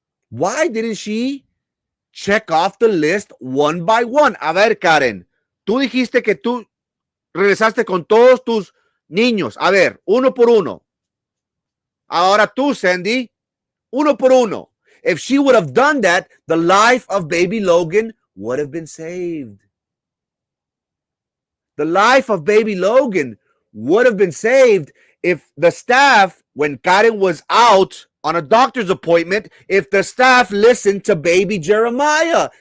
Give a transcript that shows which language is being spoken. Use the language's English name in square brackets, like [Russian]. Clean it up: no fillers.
[English] Why didn't she check off the list one by one? [Spanish] A ver, Karen, tú dijiste que tú regresaste con todos tus niños. A ver, uno por uno. Ahora tú, Sandy, uno por uno. [English] If she would have done that, the life of baby Logan would have been saved. The life of baby Logan would have been saved if the staff, when Karen was out on a doctor's appointment, if the staff listened to baby Jeremiah.